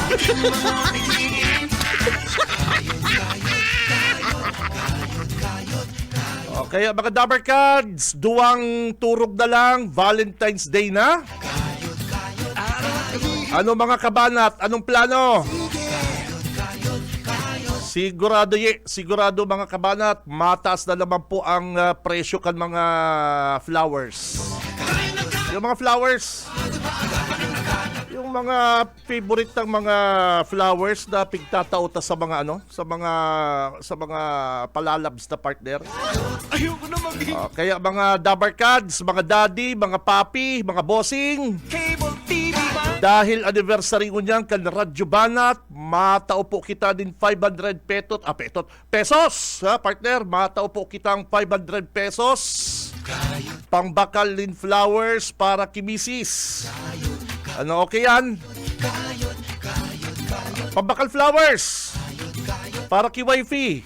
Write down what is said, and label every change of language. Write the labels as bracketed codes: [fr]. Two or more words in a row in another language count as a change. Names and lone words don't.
[bik] O, kaya mga Dabber Cards, duwang turog na lang, [en] Valentine's Day [bik] na. [tl] Ano mga kabanat? Anong plano? [bik] Sigurado mga kabanat, mataas na naman po ang presyo kan mga flowers. [tl] Yung mga flowers, yung mga favorite ng mga flowers na pigtatauta sa mga sa mga palalabs na partner. ayoko na maging Kaya mga Dabber Cards, mga daddy, mga papi, mga bossing, [en] cable TV [bik] ba? dahil anniversary ko niyan kan Radyo Banat, matao po kita din 500 pesos, ha, partner, matao po kitang 500 pesos. Pangbakal din flowers para kimisis. [tl] Ano, okay yan? [bik] Pambakal flowers para ki wifey.